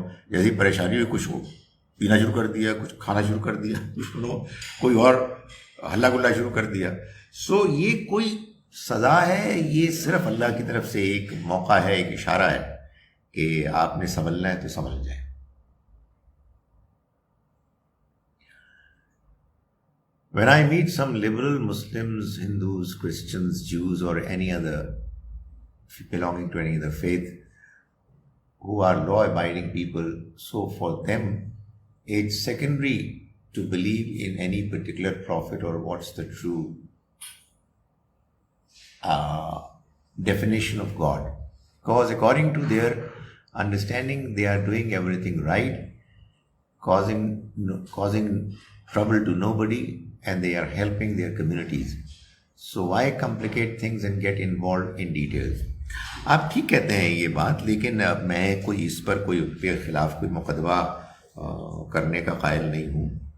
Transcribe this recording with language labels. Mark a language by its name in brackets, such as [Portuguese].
[Urdu] جیسی پریشانی ہوئی کچھ پینا شروع کر دیا, کچھ کھانا شروع کر دیا, کوئی اور ہلا گلا شروع کر دیا. سو یہ کوئی سزا ہے, یہ صرف اللہ کی طرف سے ایک موقع ہے, ایک اشارہ ہے کہ آپ نے سنبھلنا ہے تو سنبھل جائے. [English] When I meet some liberal Muslims, Hindus, Christians, Jews or any other belonging to any other faith who are law-abiding people, so for them it's secondary to believe in any particular prophet or what's the true definition of God. Because according to their understanding, they are doing everything right, causing trouble to nobody, and they are helping their communities. So why complicate things and get involved in details? [Urdu] آپ ٹھیک کہتے ہیں یہ بات, لیکن میں کوئی اس پر کوئی کے خلاف کوئی مقدمہ کرنے کا قائل نہیں ہوں.